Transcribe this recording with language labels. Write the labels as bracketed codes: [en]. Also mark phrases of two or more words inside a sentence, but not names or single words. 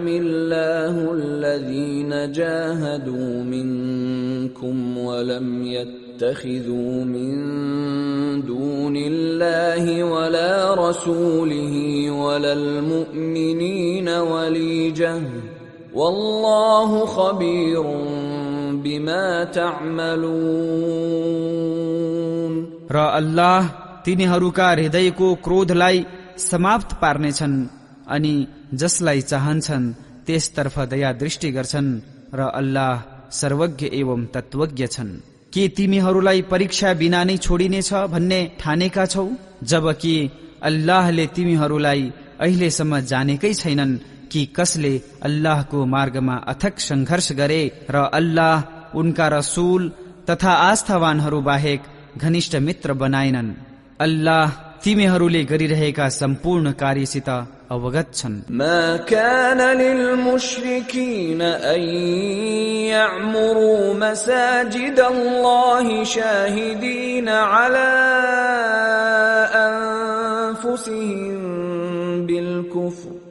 [ar] الله الذين جاهدوا منكم ولم يتخذوا من دون الله ولا رسوله ولا المؤمنين وليجة والله خبير بما تعملون। [ne] र अल्लाह तिनीहरूका हृदयको क्रोधलाई समाप्त पार्नेछन् अनि जसलाई चाहन्छन् त्यसतर्फ दया दृष्टि गर्छन् र अल्लाह सर्वज्ञ एवं तत्वज्ञ छन्। के तिमीहरूलाई परीक्षा बिना नै छोडिनेछ भन्ने ठानेका छौ, जबकि अल्लाहले तिमीहरूलाई अहिलेसम्म जानेकै छैनन् कि कसले अल्लाहको मार्गमा अथक संघर्ष गरे र अल्लाह उनका रसूल तथा आस्थावानहरू बाहेक घनिष्ठ मित्र बनाएनन्। अल्लाह तिमीहरूले गरिरहेका सम्पूर्ण कार्यसित अवगत छन्। [ar] ما كان للمشركين أن يعمروا مساجد الله شاهدين على أنفسهم بالكفر